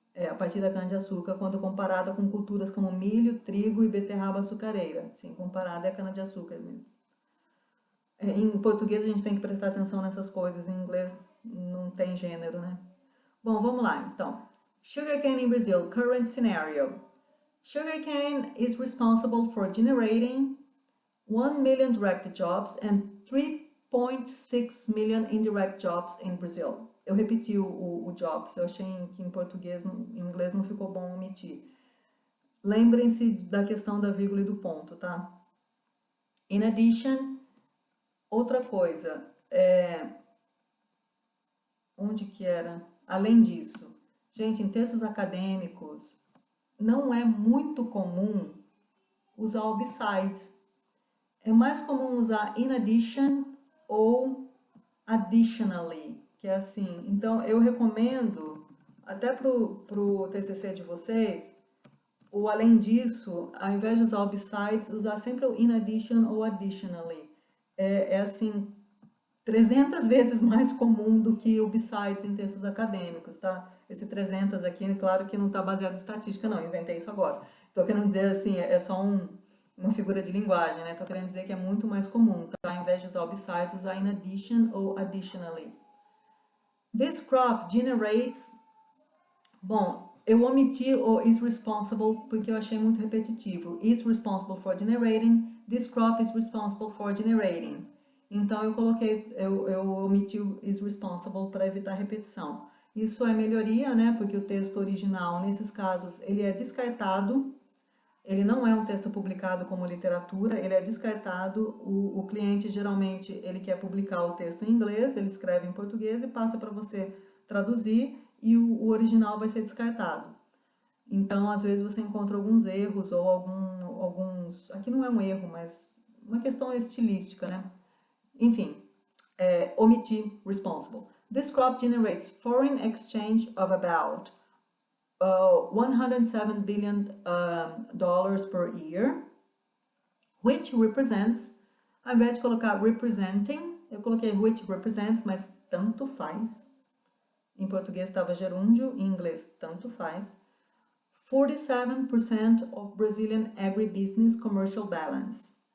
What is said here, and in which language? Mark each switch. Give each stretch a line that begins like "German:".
Portuguese: A partir da cana-de-açúcar, quando comparada com culturas como milho, trigo e beterraba açucareira. Sim, comparada é a cana-de-açúcar mesmo. Em português a gente tem que prestar atenção nessas coisas, em inglês não tem gênero, né? Bom, vamos lá, então.
English: Sugarcane in Brazil, current scenario. Sugarcane is responsible for generating 1 million direct jobs and 3.6 million indirect jobs in Brazil.
Portuguese: eu repeti o jobs, eu achei que em português, em inglês não ficou bom omitir. Lembrem-se da questão da vírgula e do ponto, tá? In addition, outra coisa, onde que era? Além disso, gente, em textos acadêmicos, não é muito comum usar o besides. É mais comum usar in addition ou additionally, que é assim. Então, eu recomendo, até pro TCC de vocês, ou além disso, ao invés de usar o besides, usar sempre o in addition ou additionally. É assim, 300 vezes mais comum do que o besides em textos acadêmicos, tá? Esse 300 aqui, claro que não está baseado em estatística, não, inventei isso agora. Estou querendo dizer assim, é só uma figura de linguagem, né? Estou querendo dizer que é muito mais comum, tá? Ao invés de usar o besides, usar in addition ou additionally.
English: This crop generates...
Portuguese: Bom, eu omiti o is responsible porque eu achei muito repetitivo.
English: Is responsible for generating. This crop is responsible for generating.
Portuguese: Então eu omiti o is responsible para evitar repetição. Isso é melhoria, né? Porque o texto original, nesses casos, ele é descartado. Ele não é um texto publicado como literatura, ele é descartado. O cliente, geralmente, ele quer publicar o texto em inglês, ele escreve em português e passa para você traduzir e o original vai ser descartado. Então, às vezes você encontra alguns erros ou alguns... Aqui não é um erro, mas uma questão estilística, né? Enfim, omitir
English: responsible. This crop generates foreign exchange of about 107 billion dollars per year, which represents,
Portuguese: ao invés de colocar representing, eu coloquei which represents, mas tanto faz. Em português estava gerúndio, em inglês tanto faz.
English: 47% of Brazilian agribusiness commercial balance.